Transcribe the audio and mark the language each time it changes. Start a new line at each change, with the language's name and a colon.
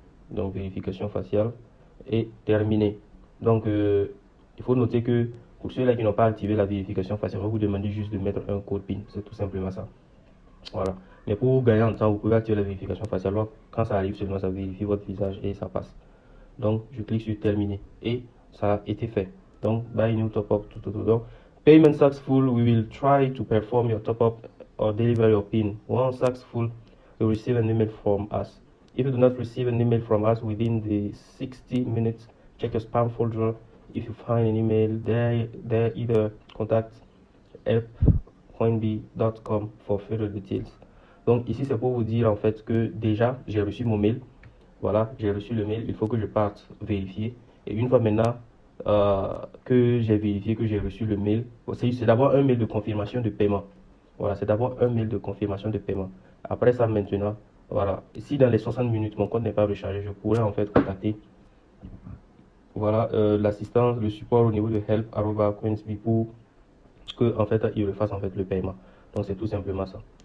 French: Donc, vérification faciale et terminé. Donc, il faut noter que pour ceux-là qui n'ont pas activé la vérification faciale, on va vous demander juste de mettre un code PIN. C'est tout simplement ça. Voilà. Mais pour gagner en temps, vous pouvez activer la vérification faciale. Alors, quand ça arrive seulement, ça vérifie votre visage et ça passe. Donc, je clique sur terminer et ça a été fait.
English: Donc, buy new top up. Donc, payment successful. We will try to perform your top up or deliver your PIN. Once successful, you receive an email from us. If you do not receive an email from us within the 60 minutes, check your spam folder. If you find an email there either contact help.coinbee.com for further details.
French: Donc ici c'est pour vous dire en fait que déjà j'ai reçu mon mail. Voilà, j'ai reçu le mail. Il faut que je parte vérifier. Et une fois maintenant que j'ai vérifié que j'ai reçu le mail, c'est d'abord un mail de confirmation de paiement. Voilà, c'est d'abord un mail de confirmation de paiement. Après ça maintenant, voilà, si dans les 60 minutes mon compte n'est pas rechargé, je pourrais en fait contacter voilà l'assistance, le support au niveau de help@coinsbee pour que en fait il refasse en fait le paiement. Donc c'est tout simplement ça.